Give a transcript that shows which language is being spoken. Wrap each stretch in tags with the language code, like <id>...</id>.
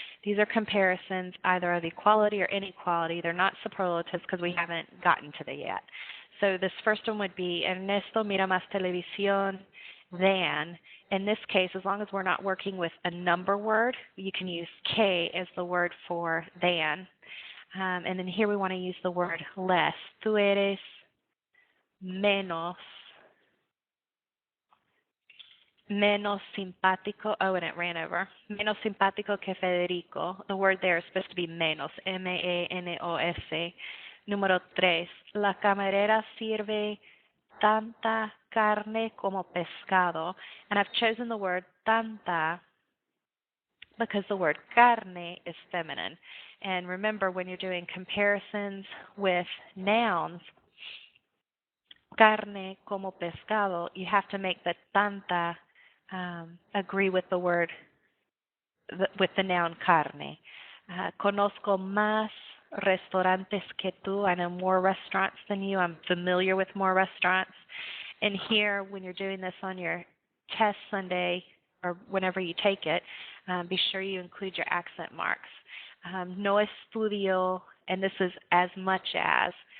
<en>These are comparisons either of equality or inequality. They're not superlatives because we haven't gotten to them yet. So this first one would be</en> <es>Ernesto mira más televisión</es> <en>than. In this case, as long as we're not working with a number word, you can use que as the word for than. And then here we want to use the word less.</en> <es>Tú eres menos simpático.</es> <en>Oh, and it ran over.</en> <es>Menos simpático que Federico.</es> <en>The word there is supposed to be menos.</en> <es>M-E-N-O-S. Número 3. La camarera sirve tanta carne como pescado.</es> <en>And I've chosen the word tanta because the word carne is feminine. And remember, when you're doing comparisons with nouns,</en> <es>carne como pescado,</es> <en>you have to make the tanta agree with the word, with the noun carne.</en> <es>Conozco más restaurantes que tú.</es> <en>I know more restaurants than you. I'm familiar with more restaurants. And here, when you're doing this on your test Sunday or whenever you take it, be sure you include your accent marks.</en> <es>No estudio,</es> <en>and this is as much as.</en>